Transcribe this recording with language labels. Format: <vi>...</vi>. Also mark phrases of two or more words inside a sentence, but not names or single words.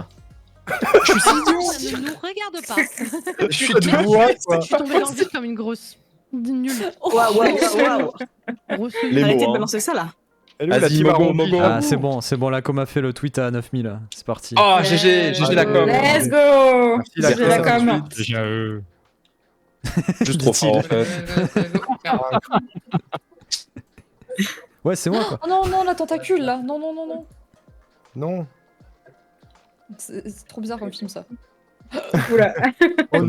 <fr>c'est ça. Je suis si Ça idiot. ne nous regarde pas. Je suis Du bois, quoi. Je suis tombée dans le vide comme une grosse. Nulle. Waouh, waouh. Grosse. Les Arrêtez mots, de hein. balancer ça là. Elle est où, la Vas-y, team Mogo, arrondie Mogo. Ah, c'est bon, la com a fait le tweet à 9000 là. C'est parti. Oh, GG, GG la com.</fr> <en>Let's go.</en> <fr>Merci, la GG la com. com. Déjà, Juste trop fort en fait. Ouais, c'est moi quoi. Oh non, non, la tentacule là. Non, non, non, non. Non. C'est trop bizarre comme film ça. Oula. Oh Comme</fr>